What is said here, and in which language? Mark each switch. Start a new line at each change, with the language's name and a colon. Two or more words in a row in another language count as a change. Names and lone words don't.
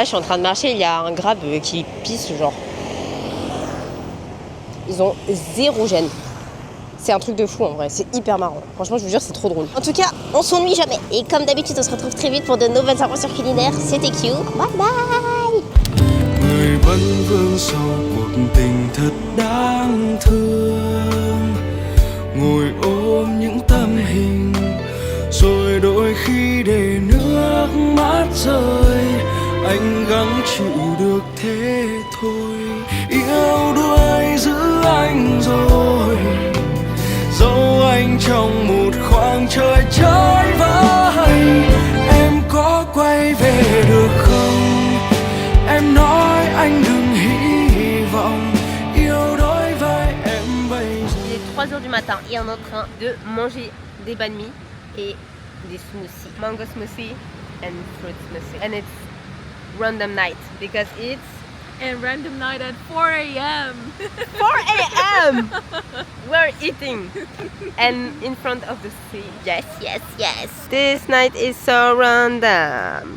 French: Je suis en train de marcher. Il y a un crabe qui pisse, genre. Ils ont 0 gêne. C'est un truc de fou en vrai, c'est hyper marrant. Franchement, je vous jure, c'est trop drôle. En tout cas, on s'ennuie jamais. Et comme d'habitude, on se retrouve très vite pour de nouvelles aventures culinaires. C'était Q. Bye bye.
Vietnamese: Người vẫn vương sâu cuộc tình thật đáng thương, ngồi ôm những tấm hình rồi đôi khi để nước mắt rơi, anh gắng chịu được thế thôi. Yêu đuối giữ anh rồi, dẫu anh trong một khoảng trời trái vơi. Em có quay về được không? Em nói anh đừng hy vọng yêu đối với em bây giờ.
French: Il est 3h du matin et on est en train de manger des banh mi et des smoothies.
English: Mango smoothie and fruit smoothie. And it's random night because it's And random night at 4 a.m. 4 a.m. We're eating and in front of the sea. Yes. This night is so random.